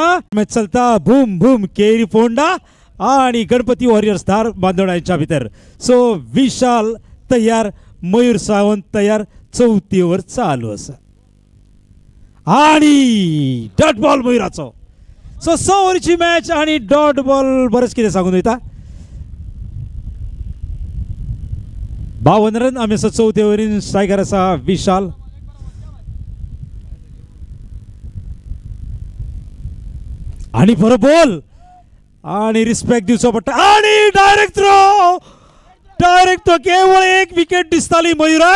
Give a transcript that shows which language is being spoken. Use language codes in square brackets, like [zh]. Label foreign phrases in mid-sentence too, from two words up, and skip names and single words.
[kok] मॅच चलता भूम भूम केरी फोंडा आणि गणपती वॉरियर्स धार बांदोडा यांच्या भितर. सो विशाल तयार, मयूर सावंत तयार. 4थी ओव्हर चालू असा आणि [en] dot ball [kok] मयुराचो. सो 100 ओव्हरची मॅच आणि [en] dot ball [kok] बरेच कितें सांगून वयता. 52 रन. आमी असो 4थ्या ओव्हरीन स्ट्रायकर असा विशाल. आणि बरो बॉल आणि रिस्पेक्ट दिवचो पडटा आणि [en] direct throw [kok] केवळ 1 विकेट दिसताली मयुराक.